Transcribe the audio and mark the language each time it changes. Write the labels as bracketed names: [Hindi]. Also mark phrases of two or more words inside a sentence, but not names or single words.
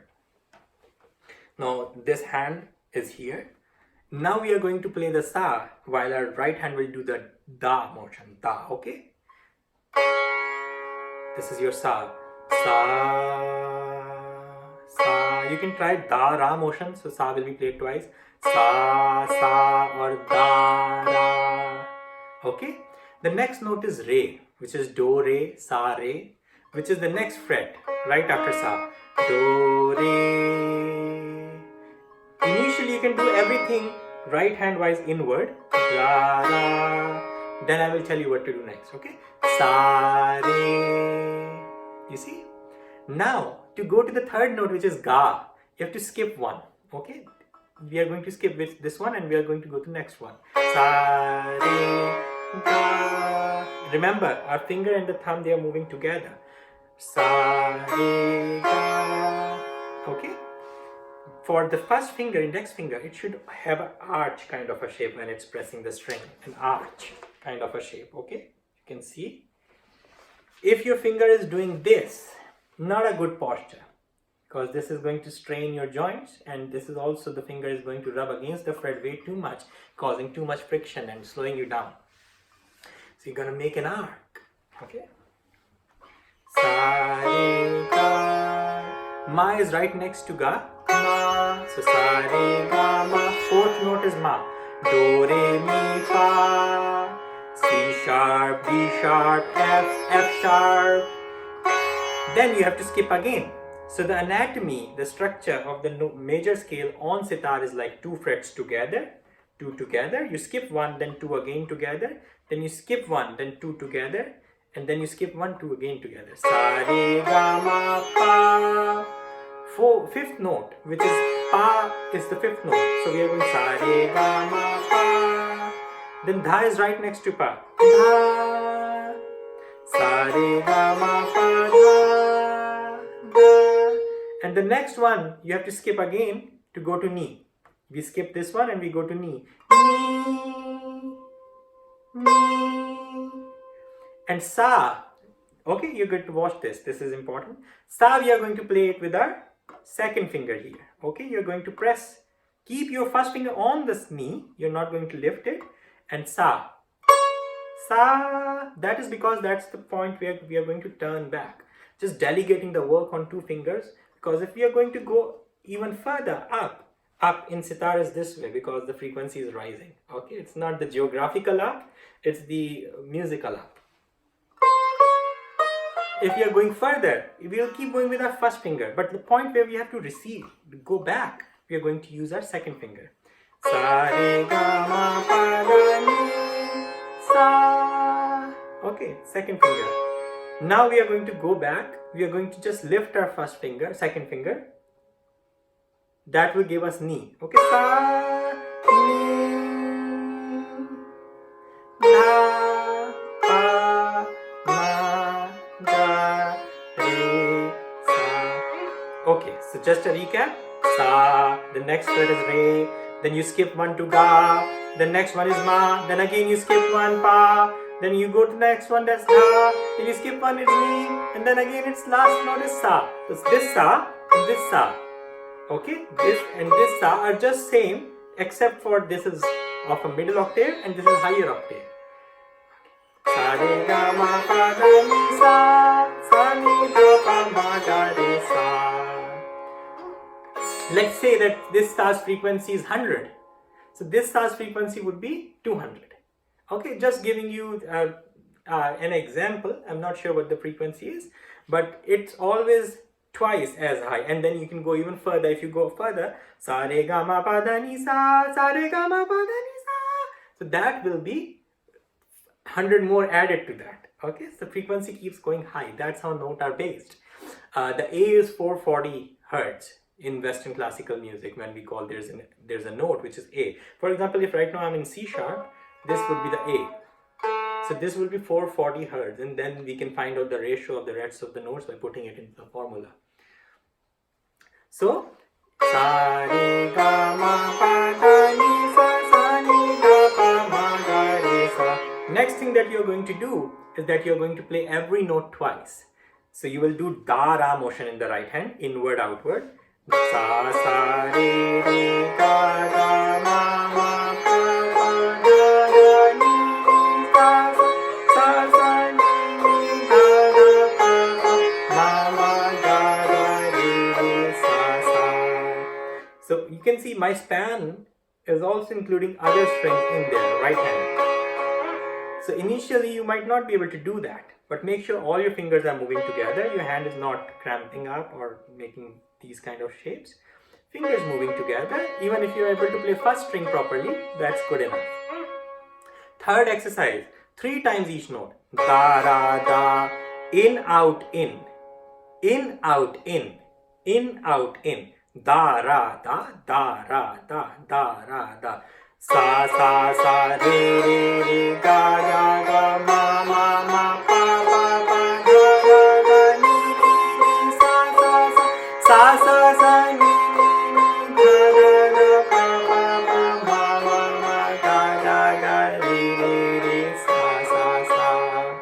[English] Now this hand is here. Now we are going to play the sa, while our right hand will do the da motion, da, okay? This is your sa. Sa, sa. You can try da, ra motion, so sa will be played twice. Sa, sa, or da, ra. Okay? The next note is re, which is do, re, sa, re, which is the next fret, right after sa. Do, re. Initially, you can do everything right hand wise inward. Da, ra. Then I will tell you what to do next, okay? Sa, re. You see? Now, to go to the third note, which is ga, you have to skip one, okay? We are going to skip this one and we are going to go to the next one. Sa, re, ga. Remember, our finger and the thumb, they are moving together. Sa, re, ga. Okay? For the first finger, index finger, it should have an arch kind of a shape when it's pressing the string. An arch kind of a shape, okay? You can see. If your finger is doing this, not a good posture, because this is going to strain your joints, and this is also, the finger is going to rub against the fret way too much, causing too much friction and slowing you down. So you're going to make an arc, okay? Sa, re, ga. Ma is right next to ga. Ma. So sa, re, ga, ma. Fourth note is ma. Do, re, mi, fa. C sharp, D sharp, F sharp. Then you have to skip again. So the anatomy, the structure of the major scale on sitar is like 2 frets together, 2 together. You skip 1, then 2 again together. Then you skip 1, then 2 together. And then you skip 1, 2 again together. Sa, re, ga, ma, pa. Fifth note, which is pa, is the 5th note. So we are going sa, re, ga, ma, pa. Then dha is right next to pa. Dha. Sa, re, ga, ma, pa, dha. Dha. And the next one, you have to skip again to go to ni. We skip this one and we go to ni. Ni. Ni. And sa. Okay, you're going to watch this. This is important. Sa, we are going to play it with our second finger here. Okay, you're going to press. Keep your first finger on this knee. You're not going to lift it. And sa. Sa. That is because that's the point where we are going to turn back. Just delegating the work on 2 fingers. Because if we are going to go even further up in sitar is this way, because the frequency is rising. Okay, it's not the geographical up, it's the musical up. If we are going further, we will keep going with our first finger. But the point where we have to recede, go back, we are going to use our second finger. Sa, re, ga, ma, pa, da, ni, sa. Okay, second finger. Now we are going to go back. We are going to just lift our first finger, second finger. That will give us ni. Okay, sa, ni, da, pa, ma, da, re, sa. Okay, so just a recap. Sa, the next word is re. Then you skip 1 to ga. The next one is ma. Then again you skip 1 pa. Then you go to the next one, that's da. Then you skip 1, it's ni. And then again its last note is sa. So it's this sa and this sa. Okay, this and this sa are just same, except for this is of a middle octave, and this is higher octave. Sa re ga ma pa da ni sa, sa ni da pa ma ga re sa. Let's say that this star's frequency is 100. So this star's frequency would be 200. Okay, just giving you an example. I'm not sure what the frequency is, but it's always twice as high. And then you can go even further. If you go further, sa re ga ma pa da ni sa re ga ma pa da ni sa. So that will be 100 more added to that. Okay, so the frequency keeps going high. That's how notes are based. The A is 440 hertz in Western classical music. When we call there's a note which is A. For example, if right now I'm in C sharp, this would be the A. So this will be 440 hertz, and then we can find out the ratio of the rest of the notes by putting it into the formula. So sa re ga ma pa da ni sa ni da pa ma ga re sa. Next thing that you're going to do is that you're going to play every note twice. So you will do da ra motion in the right hand, inward outward. Sa sa re re ga ga ma ma pa pa da da ni sa sa sa ni da da pa pa ma ma ga da re sa sa. So you can see my span is also including other strings in there, right hand. So initially you might not be able to do that, but make sure all your fingers are moving together. Your hand is not cramping up or making these kind of shapes. Fingers moving together. Even if you're able to play first string properly, that's good enough. Third exercise, 3 times each note. Da ra da, in out in, in out in, in out in. Da ra da, da ra da, da ra da. Sa sa sa re re re ga ga ga ma ma ma pa pa pa ga ga ga ni ni sa sa sa sa sa ni ni ga ga ga pa pa pa ma ma ma ga ga ga re re sa sa sa.